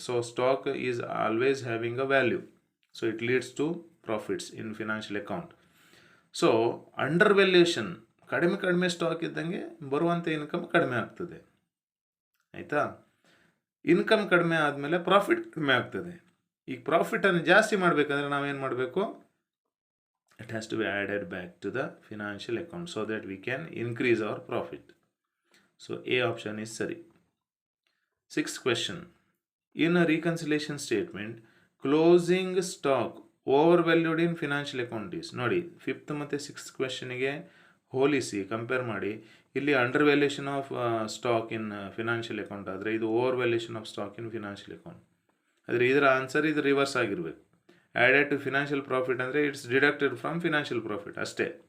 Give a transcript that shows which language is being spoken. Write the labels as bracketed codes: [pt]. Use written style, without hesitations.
[en] So stock is always having a value, so it leads to profits in financial account. [kn] So under valuation, ಕಡಿಮೆ stock ಇದ್ದಂಗೆ ಬರುವಂಥ income ಕಡಿಮೆ ಆಗ್ತದೆ, ಆಯಿತಾ? Income ಕಡಿಮೆ ಆದಮೇಲೆ ಪ್ರಾಫಿಟ್ ಕಡಿಮೆ ಆಗ್ತದೆ. ಈಗ ಪ್ರಾಫಿಟನ್ನು ಜಾಸ್ತಿ ಮಾಡಬೇಕಂದ್ರೆ ನಾವೇನು ಮಾಡಬೇಕು? [en] It has to be added back to the financial account so that we can increase our profit. So A option is sari. Sixth question. In a reconciliation statement, closing stock overvalued in financial account is. [kn] ನೋಡಿ, 5th ಮತ್ತು 6th ಕ್ವೆಶನ್ಗೆ ಹೋಲಿಸಿ compare ಮಾಡಿ. [en] ಇಲ್ಲಿ undervaluation of stock in financial account [kn] ಆದರೆ ಇದು [en] Overvaluation of stock in financial account. [kn] ಆದರೆ ಇದರ answer ಇದು ರಿವರ್ಸ್ ಆಗಿರಬೇಕು. [en] added to financial profit [kn] ಅಂದರೆ [en] it's deducted from financial profit [kn] ಅಷ್ಟೇ.